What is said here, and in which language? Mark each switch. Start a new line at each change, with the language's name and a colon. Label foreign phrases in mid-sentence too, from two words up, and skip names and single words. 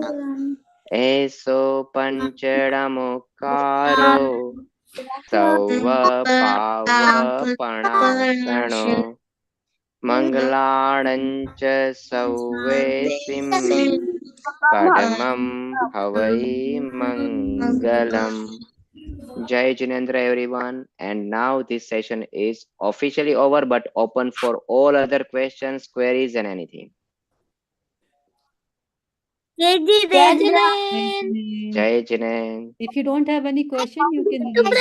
Prakrit languages: Eso Panchadamukaro Sauva Pava Panasano Mangaladancha Sauvesim Padamam Havai Mangalam.
Hindi: Jai Jinendra
English: everyone, and now this session is officially over but open for all other questions, queries and anything.
Hindi: Jai Jinendra. Jai Jinendra.
English: If you don't have any question, you can leave.